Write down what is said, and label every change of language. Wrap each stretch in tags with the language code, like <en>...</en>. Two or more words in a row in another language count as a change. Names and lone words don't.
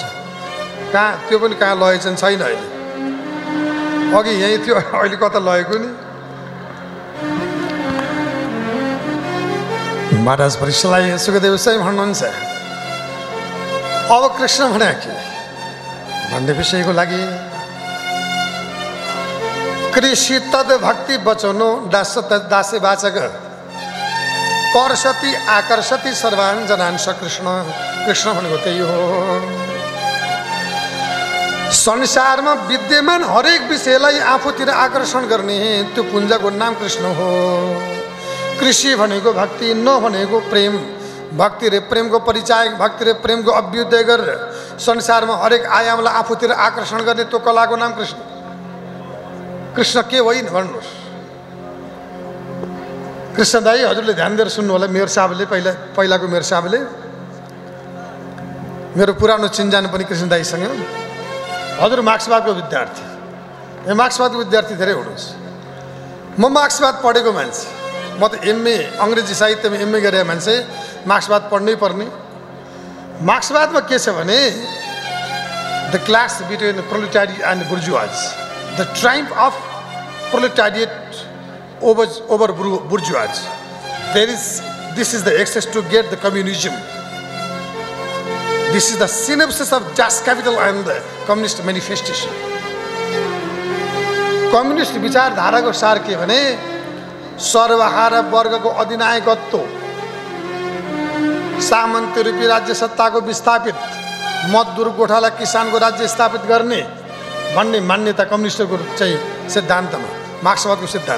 <ne>कहाँ त्यो पनि कहाँ लगेछन् छैन। अहिले अघि यहीँ थियो, अहिले कता लगेको नि? महाराज परिषदलाई सुखदेव स्वामी भन्नुहुन्छ अब कृष्ण भने के भन्ने विषयको लागि</ne> <sa>कृषि तद भक्ति बचनो दासे वाचक कर्षति आकर्षति सर्वान् जनान् स कृष्ण।</sa> <ne>कृष्ण भनेको त्यही हो। स संसारमा विद्यमान हरेक विषयलाई आफूतिर आकर्षण गर्ने त्यो पुञ्जको नाम कृष्ण हो। कृषि भनेको भक्ति, नभनेको प्रेम। भक्ति र प्रेमको परिचय, भक्ति र प्रेमको अभ्युदय गरेर संसारमा हरेक आयामलाई आफूतिर आकर्षण गर्ने त्यो कलाको नाम कृष्ण। कृष्ण के होइन भन्नुहोस्? कृष्ण दाई, हजुरले ध्यान दिएर सुन्नु होला। मेयर साहबले पहिलाको मेयर साहबले, मेरो पुरानो चिन्जान पनि कृष्ण दाईसँग। हजुर मार्क्सवादको विद्यार्थी, मार्क्सवादको विद्यार्थी धेरै हुनुहुन्छ। म मार्क्सवाद पढेको मान्छे, म त एमए अङ्ग्रेजी साहित्यमा एमए गरेको मान्छे, मार्क्सवाद पढ्नै पर्ने। मार्क्सवादमा के छ भने</ne> <en>the class between proletariat and bourgeois, the triumph of proletariat over bourgeois. This is the access to get the communism. This is the synopsis of Das Kapital and the Communist Manifestation.</en> <ne>कम्युनिस्ट विचारधाराको सार के भने सर्वहारा वर्गको अधिनायकत्व, सामन्ती रूपी राज्य सत्ताको विस्थापित, मजदुर गोठाला किसानको राज्य स्थापित गर्ने भन्ने मान्यता कम्युनिस्टको चाहिँ सिद्धान्तमा, मार्क्सवादको सिद्धान्त।</ne>